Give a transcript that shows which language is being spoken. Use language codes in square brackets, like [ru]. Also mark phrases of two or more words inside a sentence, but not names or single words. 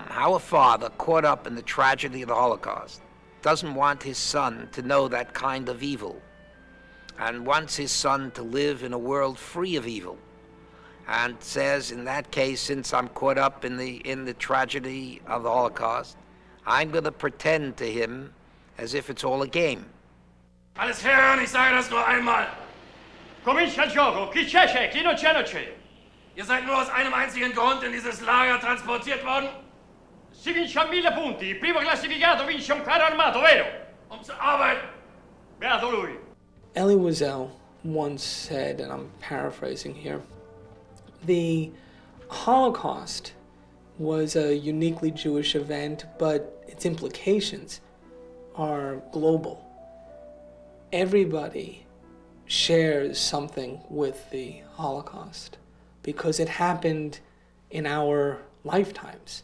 [en] How a father caught up in the tragedy of the Holocaust doesn't want his son to know that kind of evil, and wants his son to live in a world free of evil, and says, in that case, since I'm caught up in the tragedy of the Holocaust, I'm going to pretend to him as if it's all a game. [de] Alles hören, ich sage das nur einmal. [it] Comincia il gioco. Chi c'è, chi non c'è, non c'è. [de] Ihr seid nur aus einem einzigen Grund in dieses Lager transportiert worden? [it] Si vince a 1000 punti. Il primo classificato vince un carro armato, vero? [de] Zur Arbeit. [it] Beato lui. [en] Elie Wiesel once said, and I'm paraphrasing here, the Holocaust was a uniquely Jewish event, but its implications are global. Everybody shares something with the Holocaust because it happened in our lifetimes.